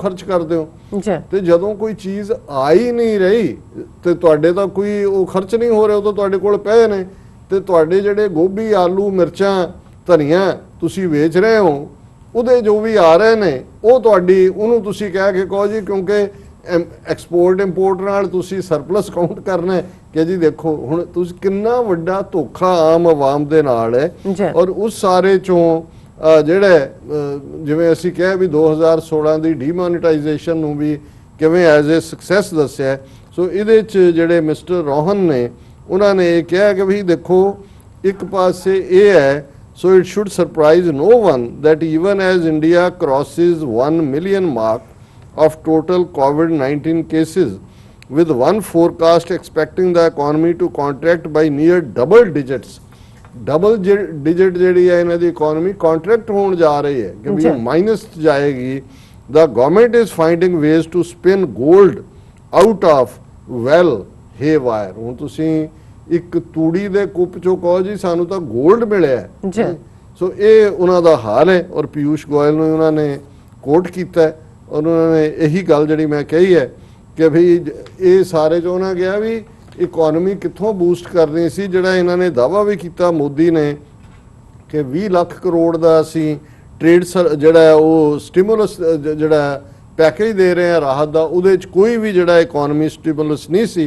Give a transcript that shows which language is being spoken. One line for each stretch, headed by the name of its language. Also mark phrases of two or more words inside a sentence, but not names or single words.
Punjabi: ਖਰਚ ਕਰਦੇ ਹੋ ਤੇ ਜਦੋਂ ਕੋਈ ਚੀਜ਼ ਆ ਹੀ ਨਹੀਂ ਰਹੀ ਤੇ ਤੁਹਾਡੇ ਤਾਂ ਕੋਈ ਉਹ ਖਰਚ ਨਹੀਂ ਹੋ ਰਿਹਾ, ਉਹ ਤਾਂ ਤੁਹਾਡੇ ਕੋਲ ਪਏ ਨੇ ਤੇ ਤੁਹਾਡੇ ਜਿਹੜੇ ਗੋਭੀ, ਆਲੂ, ਮਿਰਚਾਂ, ਧਨੀਆ ਤੁਸੀਂ ਵੇਚ ਰਹੇ ਹੋ ਉਹਦੇ ਜੋ ਵੀ ਆ ਰਹੇ ਨੇ ਉਹ ਤੁਹਾਡੀ ਉਹਨੂੰ ਤੁਸੀਂ ਕਹਿ ਕੇ ਕਹੋ ਜੀ ਕਿਉਂਕਿ
English: export import
Punjabi: ਨਾਲ ਤੁਸੀਂ
English: surplus count
Punjabi: ਕਰਨਾ ਕਿ ਜੀ ਦੇਖੋ ਹੁਣ ਤੁਸੀਂ ਕਿੰਨਾ ਵੱਡਾ ਧੋਖਾ ਆਮ ਆਵਾਮ ਦੇ ਨਾਲ ਹੈ। ਔਰ ਉਸ ਸਾਰੇ ਚੋਂ ਜਿਹੜਾ ਜਿਵੇਂ ਅਸੀਂ ਕਿਹਾ ਵੀ 2016 ਦੀ ਡੀਮੋਨੀਟਾਈਜੇਸ਼ਨ ਨੂੰ ਵੀ ਕਿਵੇਂ
English: as a success
Punjabi: ਦੱਸਿਆ। ਸੋ ਇਹਦੇ 'ਚ ਜਿਹੜੇ ਮਿਸਟਰ ਰੋਹਨ ਨੇ ਉਹਨਾਂ ਨੇ ਇਹ ਕਿਹਾ ਕਿ ਵੀ ਦੇਖੋ ਇੱਕ ਪਾਸੇ ਇਹ ਹੈ,
English: so it should surprise no one that even as India crosses 1 million mark of total COVID-19 cases, with one forecast expecting the economy to contract by near double digits, double digit
Punjabi: ਜਿਹੜੀ ਹੈ ਇਹਨਾਂ ਦੀ ਇਕਨੋਮੀ ਕੰਟਰੈਕਟ ਹੋਣ ਜਾ ਰਹੀ ਹੈ ਕਿ ਵੀ ਮਾਈਨਸ ਜਾਏਗੀ।
English: the government is finding ways to spin gold out of well haywire।
Punjabi: ਹੁਣ ਤੁਸੀਂ ਇੱਕ ਤੂੜੀ ਦੇ ਕੁੱਪ ਚੋਂ ਕਹੋ ਜੀ ਸਾਨੂੰ ਤਾਂ ਗੋਲਡ ਮਿਲਿਆ, ਸੋ ਇਹ ਉਹਨਾਂ ਦਾ ਹਾਲ ਹੈ। ਔਰ ਪੀਯੂਸ਼ ਗੋਇਲ ਨੂੰ ਉਹਨਾਂ ਨੇ ਕੋਟ ਕੀਤਾ ਔਰ ਉਹਨਾਂ ਨੇ ਇਹੀ ਗੱਲ ਜਿਹੜੀ ਮੈਂ ਕਹੀ ਹੈ ਕਿ ਵੀ ਇਹ ਸਾਰੇ ਜੋ ਉਹਨਾਂ ਕਿਹਾ ਵੀ ਇਕਨੋਮੀ ਕਿੱਥੋਂ ਬੂਸਟ ਕਰਨੀ ਸੀ, ਜਿਹੜਾ ਇਹਨਾਂ ਨੇ ਦਾਅਵਾ ਵੀ ਕੀਤਾ ਮੋਦੀ ਨੇ ਕਿ 20 ਲੱਖ ਕਰੋੜ ਦਾ ਅਸੀਂ ਟ੍ਰੇਡ ਜਿਹੜਾ ਉਹ ਸਟਿਮੂਲਸ ਜਿਹੜਾ ਪੈਕੇਜ ਦੇ ਰਹੇ ਆ ਰਾਹਤ ਦਾ, ਉਹਦੇ 'ਚ ਕੋਈ ਵੀ ਜਿਹੜਾ
English: economy stimulus
Punjabi: ਨਹੀਂ ਸੀ।